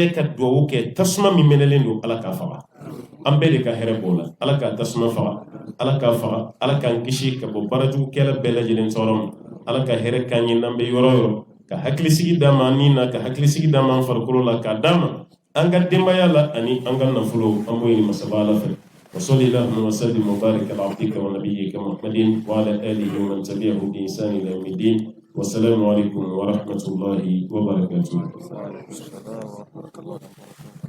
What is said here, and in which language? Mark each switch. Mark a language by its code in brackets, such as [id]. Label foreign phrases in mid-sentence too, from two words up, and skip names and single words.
[bm] jɛ ka duwawu kɛ tasuma min mɛnɛlen don ala k'a faga an bɛɛ de ka hɛrɛ b'o la ala k'a tasuma faga ala k'a faga ala k'an kisi ka bɔ baarajugukɛla bɛɛ lajɛlen tɔɔrɔ ma ala ka hɛrɛ k'an ye n'an bɛ yɔrɔ yɔrɔ ka hakilisigi d'an ma ni na ka hakilisigi d'an ma an farikolo la k'a d'an ma an ka denbaya la ani an ka nafolo an b'o ɲini masaba ala fɛ [ar] وصلي اللهم وسلم وبارك على عبدك ونبيك محمد وعلى اله ومن تبعه بإحسان الى يوم الدين والسلام عليكم ورحمه الله وبركاته.